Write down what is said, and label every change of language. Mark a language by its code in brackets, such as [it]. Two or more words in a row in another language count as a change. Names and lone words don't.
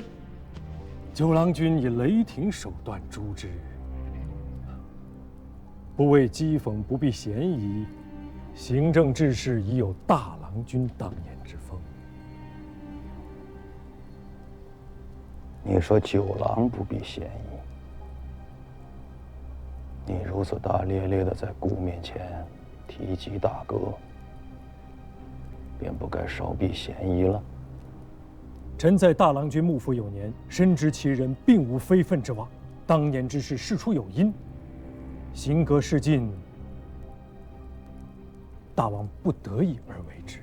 [zh] 九郎君以雷霆手段誅之，不為譏諷，不避嫌疑，行政治事已有大郎君當年之風。你說九郎不避嫌疑，你如此大咧咧的在姑面前提及大哥，便不该少避嫌疑了。臣在大郎君幕府有年，深知其人并无非分之妄，当年之事事出有因，行格事尽，大王不得已而为之。